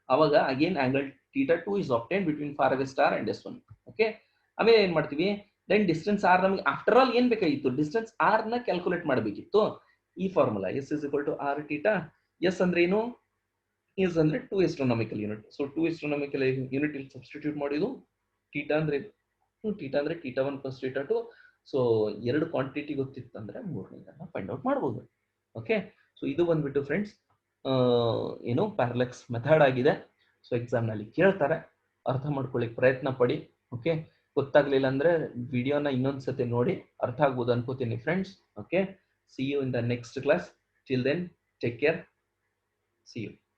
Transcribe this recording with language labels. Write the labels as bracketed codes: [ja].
[kn] ಅವಾಗ again [en] Angle θ2 is obtained between far away star and S1. [kn] Okay, ಆಮೇಲೆ ಏನ್ ಮಾಡ್ತೀವಿ, ದೆನ್ ಡಿಸ್ಟೆನ್ಸ್ ಆರ್, ನಮಗೆ ಆಫ್ಟರ್ ಆಲ್ ಏನ್ ಬೇಕಾಗಿತ್ತು, ಡಿಸ್ಟೆನ್ಸ್ ಆರ್ ನ ಕ್ಯಾಲ್ಕುಲೇಟ್ ಮಾಡಬೇಕಿತ್ತು. ಈ formula [en] S is equal to R θ. [kn] S ಅಂದ್ರೆ ಏನು, is ಅಂದ್ರೆ 2 astronomical unit. So 2 astronomical unit ಇಲ್ಲಿ ಸಬ್ಸ್ಟಿಟ್ಯೂಟ್ ಮಾಡಿದ್ದು. θ ಅಂದ್ರೆ θ1 plus θ2. ಸೊ ಎರಡು ಕ್ವಾಂಟಿಟಿ ಗೊತ್ತಿತ್ತಂದ್ರೆ ಮೂರನೇದನ್ನ ಫೈಂಡ್ ಔಟ್ ಮಾಡಬಹುದು. ಓಕೆ, ಸೊ ಇದು ಬಂದ್ಬಿಟ್ಟು ಫ್ರೆಂಡ್ಸ್ ಏನು ಪ್ಯಾರಲೆಕ್ಸ್ ಮೆಥಡ್ ಆಗಿದೆ. ಸೊ ಎಕ್ಸಾಮ್ ನಲ್ಲಿ ಕೇಳ್ತಾರೆ, ಅರ್ಥ ಮಾಡ್ಕೊಳ್ಳಿಕ್ ಪ್ರಯತ್ನ ಪಡಿ. ಓಕೆ, ಗೊತ್ತಾಗ್ಲಿಲ್ಲ ಅಂದ್ರೆ ವಿಡಿಯೋನ ಇನ್ನೊಂದ್ಸತಿ ನೋಡಿ, ಅರ್ಥ ಆಗ್ಬೋದು ಅನ್ಕೋತೀನಿ friends. Okay, [en] see you in the next class. Till then, take care. See you.